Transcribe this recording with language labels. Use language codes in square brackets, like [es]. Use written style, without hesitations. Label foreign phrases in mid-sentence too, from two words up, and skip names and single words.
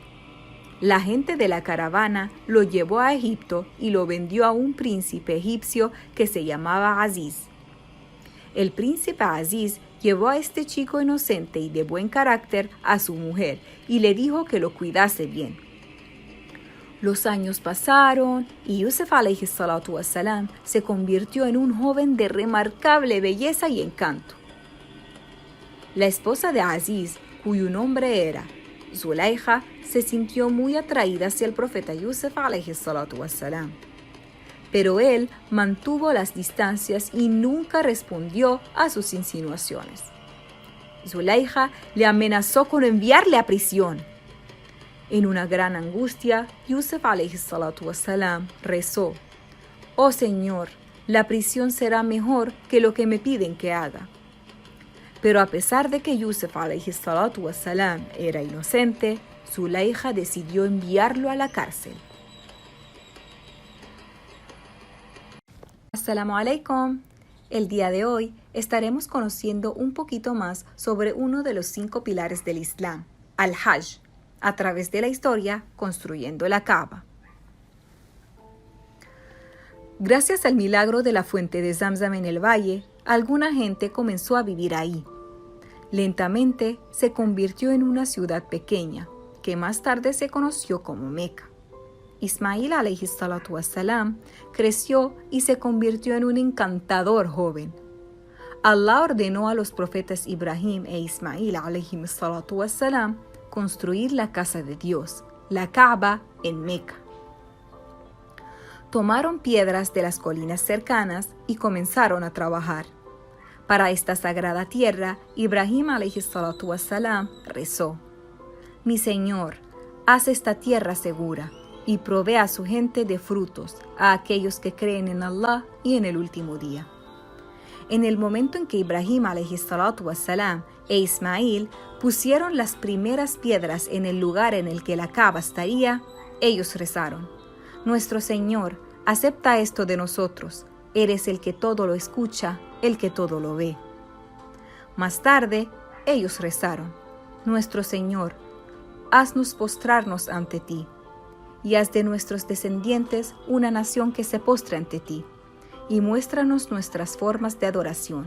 [es] La gente de la caravana lo llevó a Egipto y lo vendió a un príncipe egipcio que se llamaba Aziz. El príncipe Aziz llevó a este chico inocente y de buen carácter a su mujer y le dijo que lo cuidase bien. Los años pasaron y Yusuf [ar] عليه الصلاة والسلام [es] se convirtió en un joven de remarcable belleza y encanto. La esposa de Aziz, cuyo nombre era Zulaykha, se sintió muy atraída hacia el profeta Yusuf [ar] عليه الصلاة والسلام. [es] Pero él mantuvo las distancias y nunca respondió a sus insinuaciones. Zulaykha le amenazó con enviarle a prisión. En una gran angustia, Yusuf [ar] عليه الصلاة والسلام [es] rezó: «Oh Señor, la prisión será mejor que lo que me piden que haga». Pero a pesar de que Yusuf [ar] عليه الصلاة والسلام [es] era inocente, Zulaykha decidió enviarlo a la cárcel. [ar] السلام عليكم. [es] El día de hoy estaremos conociendo un poquito más sobre uno de los 5 pilares del Islam, al-Hajj, a través de la historia construyendo la Kaaba. Gracias al milagro de la fuente de Zamzam en el valle, alguna gente comenzó a vivir ahí. Lentamente se convirtió en una ciudad pequeña, que más tarde se conoció como Meca. Ismail [ar] عليه الصلاة والسلام [es] creció y se convirtió en un encantador joven. Allah ordenó a los profetas Ibrahim e Ismail [ar] عليه الصلاة والسلام [es] construir la casa de Dios, la Kaaba, en Meca. Tomaron piedras de las colinas cercanas y comenzaron a trabajar. Para esta sagrada tierra, Ibrahim [ar] عليه الصلاة والسلام [es] rezó: «Mi Señor, haz esta tierra segura y provee a su gente de frutos, a aquellos que creen en Allah y en el último día». En el momento en que Ibrahim [ar] عليه الصلاة والسلام [es] e Ismail pusieron las primeras piedras en el lugar en el que la Kaaba estaría, ellos rezaron: «Nuestro Señor, acepta esto de nosotros. Eres el que todo lo escucha, el que todo lo ve». Más tarde, ellos rezaron: «Nuestro Señor, haznos postrarnos ante ti, y haz de nuestros descendientes una nación que se postre ante ti, y muéstranos nuestras formas de adoración».